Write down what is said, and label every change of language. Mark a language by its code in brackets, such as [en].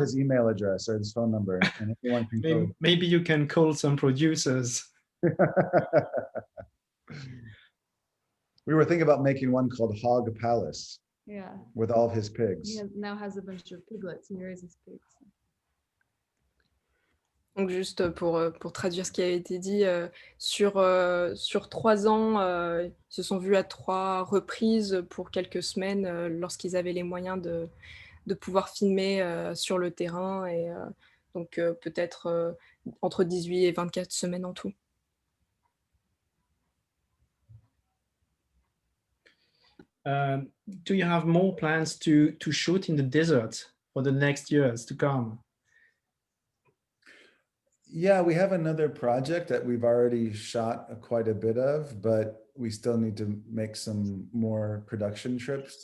[en] his email address or his phone number, and anyone can go. Maybe you can call some producers. We were thinking about making one called Hog Palace Yeah. with all of his pigs. He now has a bunch of piglets, he raises pigs. [fr] Donc juste pour traduire ce qui a été dit, sur 3 ans, ils se sont vus à 3 reprises pour quelques semaines, lorsqu'ils avaient les moyens de pouvoir filmer sur le terrain, et donc peut-être entre 18 et 24 semaines en tout. [en] Do you have more plans to shoot in the desert for the next years to come? Yeah, we have another project that we've already shot quite a bit of, but we still need to make some more production trips.